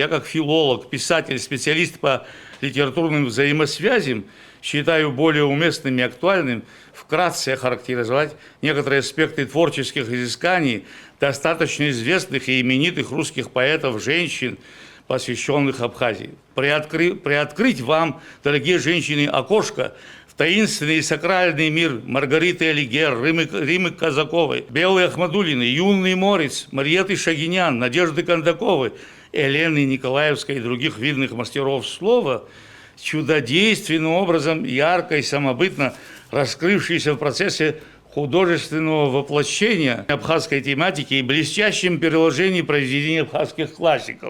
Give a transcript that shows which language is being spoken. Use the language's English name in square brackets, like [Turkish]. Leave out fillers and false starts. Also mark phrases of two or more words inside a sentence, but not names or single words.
[Russian] Я как филолог, писатель, специалист по литературным взаимосвязям считаю более уместным и актуальным вкратце охарактеризовать некоторые аспекты творческих изысканий достаточно известных и именитых русских поэтов, женщин, посвященных Абхазии. Приоткрыть вам, дорогие женщины, окошко в таинственный и сакральный мир Маргариты Алигер, Римы Казаковой, Беллы Ахмадулиной, Юнны Морец, Марьеты Шагинян, Надежды Кондаковой, Елены Николаевской и других видных мастеров слова, чудодейственным образом, ярко и самобытно раскрывшиеся в процессе художественного воплощения абхазской тематики и блестящем переложении произведений абхазских классиков.